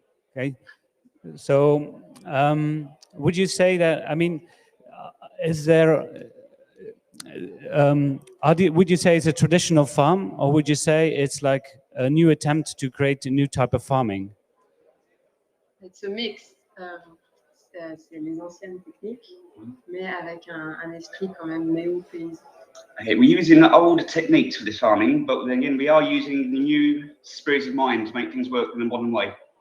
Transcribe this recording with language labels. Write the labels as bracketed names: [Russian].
[English] Okay, so would you say that? I mean, is there? Would you say it's a traditional farm, or would you say it's like a new attempt to create a new type of farming? It's a mix. [French] C'est les anciennes techniques, mais avec un esprit quand même néo-paysan. [English] Okay, we're using the old techniques for this farming, but then again, we are using the new spirit of mind to make things work in a modern way.